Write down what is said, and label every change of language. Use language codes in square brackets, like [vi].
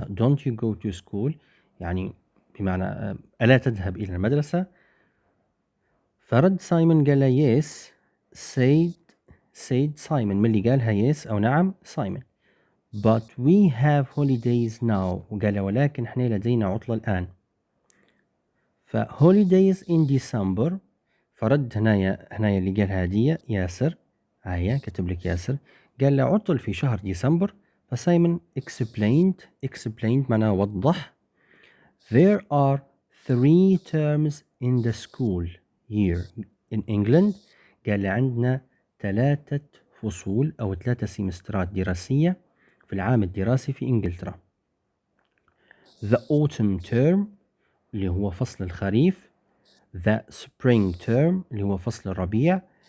[en] don't you go to school [ar] يعني بمعنى ألا تذهب إلى المدرسة. فرد سايمون قال له yes. said سايمون من اللي قالها yes أو نعم سايمون. [en] but we have holidays now. [ar] وقال له ولكن احنا لدينا عطلة الآن. [en] holidays in December. [ar] فرد هنايا اللي قالها هدية ياسر. هيا كتب لك ياسر قال له عطل في شهر ديسمبر. فسايمون explained معناه وضح. [en] There are 3 terms in the school year in England. [ar] قال له عندنا 3 فصول أو 3 سيمسترات دراسية في العام الدراسي في إنجلترا. [en] The autumn term [ar] اللي هو فصل الخريف. [en] The spring term [ar] اللي هو فصل الربيع.